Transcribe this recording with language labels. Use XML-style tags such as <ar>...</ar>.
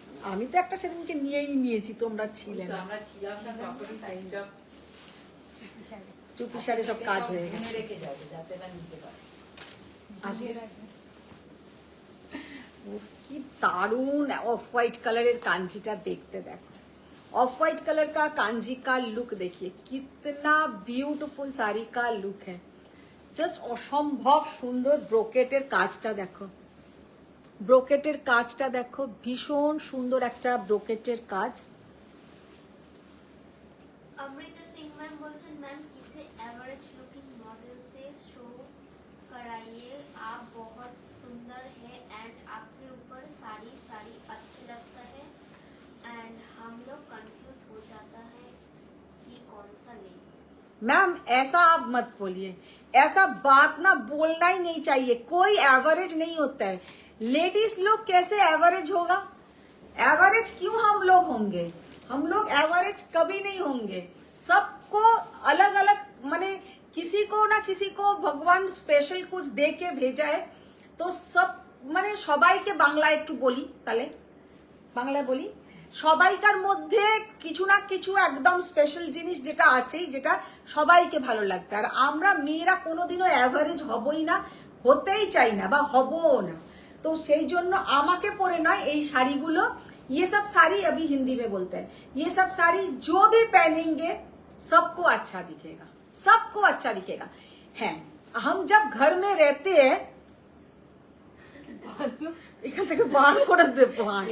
<bn>আমি তো একটা সেদিনকে নিয়েই নিয়েছি, তোমরা ছিলে না। আমরা ছিলাম না তখনই টাইমটা চুপি সারে সব কাজ হয়ে গেছে। রেখে যাবে যাতে না নিতে পারে। আজকে কি दारुण ऑफ वाइट কালারের কাঞ্জিটা দেখতে দেখো।</bn> <hi>ऑफ वाइट कलर का कांजी का लुक देखिए, कितना ब्यूटीफुल साड़ी का लुक है।</hi> <bn>জাস্ট অসম্ভব সুন্দর। ব্রোকেটের কাজটা দেখো, ব্রোকেটের কাজটা দেখো, ভীষণ সুন্দর একটা ব্রোকেটের কাজ।</bn> <hi>अमृता सिंह मैम बोलছেন मैम किसे एवरेज लुकिंग मॉडल से शो कराइए, आप बहुत सुंदर है एंड आपके ऊपर साड़ी साड़ी अच्छी लगता है एंड हम लोग कंफ्यूज हो जाता है कि कौन सा ले। मैम ऐसा आप मत बोलिए, ऐसा बात ना बोलना ही नहीं चाहिए। कोई एवरेज नहीं होता है। लेडीज लोग कैसे एवरेज होगा? एवरेज क्यों हम लोग होंगे? हम लोग एवरेज कभी नहीं होंगे। सबको अलग अलग, माने किसी को ना किसी को भगवान स्पेशल कुछ दे के भेजा है। तो सब</hi> <bn>মানে সবাইকে বাংলা একটু বলি, তাহলে বাংলা বলি, সবাইকার মধ্যে কিছু না কিছু একদম স্পেশাল জিনিস যেটা আছেই, যেটা সবাইকে ভালো লাগবে। আর আমরা মেয়েরা কোনোদিনও অ্যাভারেজ হবই না, হতেই চাই না বা হবও না। তো সেই জন্য আমাকে পরে নয় এই শাড়িগুলো,</bn> <hi>ये सब साड़ी अभी हिंदी में बोलते हैं, ये सब साड़ी जो भी पहनेंगे सबको अच्छा दिखेगा, सबको अच्छा दिखेगा। है हम जब घर में रहते हैं,</hi> <bn>এখান থেকে বার করে দেবো।</bn>